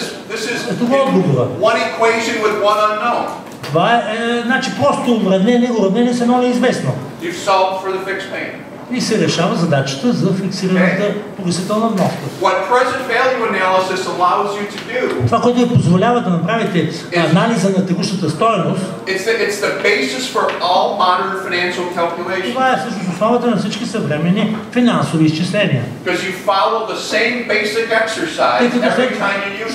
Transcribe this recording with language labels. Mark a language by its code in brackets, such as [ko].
[en] This is one equation with one unknown. [bg] Това е, значи, просто уравнение с едно неизвестно. [en] You've solved for the fixed payment. [bg] И се решава задачата за фиксираната погасителна вноска. [en] What present value analysis allows you to do. [bg] Това, което ви позволява да направите анализа на текущата стойност. [en] It's the basis for all modern financial calculations. [bg] Това е всъщност основата на всички съвременни финансови изчисления. [en] Because you follow the same basic exercise every time you use it.